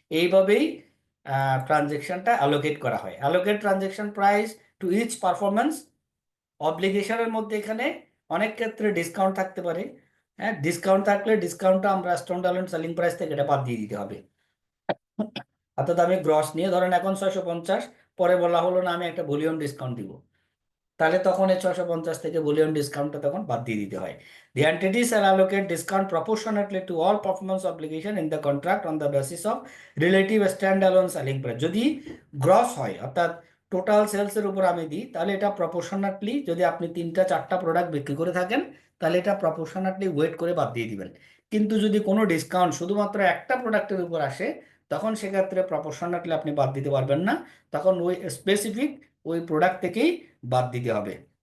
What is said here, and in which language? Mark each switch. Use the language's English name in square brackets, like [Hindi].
[Bangla] এইভাবেই ট্রানজেকশনটা অ্যালোকেট করা হয়। Allocate transaction price two each performance অব্লিগেশনের মধ্যে এখানে অনেক ক্ষেত্রে ডিসকাউন্ট থাকতে পারে। হ্যাঁ, ডিসকাউন্ট থাকলে ডিসকাউন্টটা আমরা স্ট্যান্ডার্ড সেলিং প্রাইস থেকে এটা বাদ দিয়ে দিতে হবে। অর্থাৎ আমি গ্রস নিয়ে ধরেন এখন 650, পরে বলা হলো না আমি একটা ভলিউম ডিসকাউন্ট দিব, তাহলে তখন এই 650 থেকে ভলিউম ডিসকাউন্টটা তখন বাদ দিয়ে দিতে হয়। [English] The entities shall allocate discount proportionately to all performance obligation in the contract on the basis of relative standalone selling price। [Bangla] যদি গ্রস হয় অর্থাৎ টোটাল সেলসের উপর আমি দিই, তাহলে এটা প্রপোর্শনাটলি, যদি আপনি 3টা 4টা প্রোডাক্ট বিক্রি করে থাকেন তাহলে এটা প্রপোর্শনাটলি ওয়েট করে বাদ দিয়ে দিবেন। কিন্তু যদি কোনো ডিসকাউন্ট শুধুমাত্র একটা প্রোডাক্টের উপর আসে, তখন সেক্ষেত্রে প্রপোর্শনাটলি আপনি বাদ দিতে পারবেন না, তখন ওই স্পেসিফিক ওই প্রোডাক্ট থেকেই বাদ দিতে হবে।